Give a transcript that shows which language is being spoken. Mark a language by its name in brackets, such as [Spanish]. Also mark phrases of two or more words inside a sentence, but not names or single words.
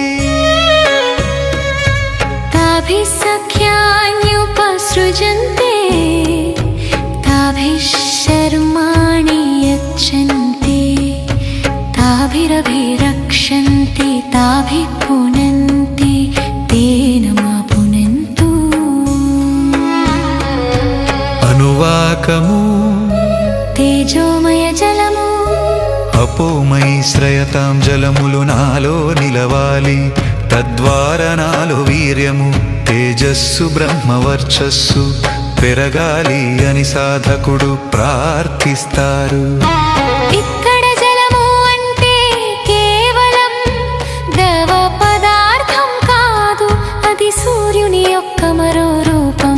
[Sanskrit] ताभिः सख्यान्युपसृजन्ते ताभिः शर्माणि यच्छन्ति ताभिरभिरक्षन्ति ताभिः पुनन्ति तेन मा पुनन्तु [Telugu] अनुवाकमु తేజోమయ జలము [Sanskrit] అపోమయి శ్రయతాం [Telugu] జలములు నాలో నిలవాలి తద్వారా నాలో వీర్యము తేజస్సు బ్రహ్మవర్చస్సు పెరగాలి అని సాధకుడు ప్రార్థిస్తారు. ఇక్కడ జలము అంటే కేవలం ద్రవ పదార్థం కాదు, అది సూర్యుని యొక్క మరో రూపం.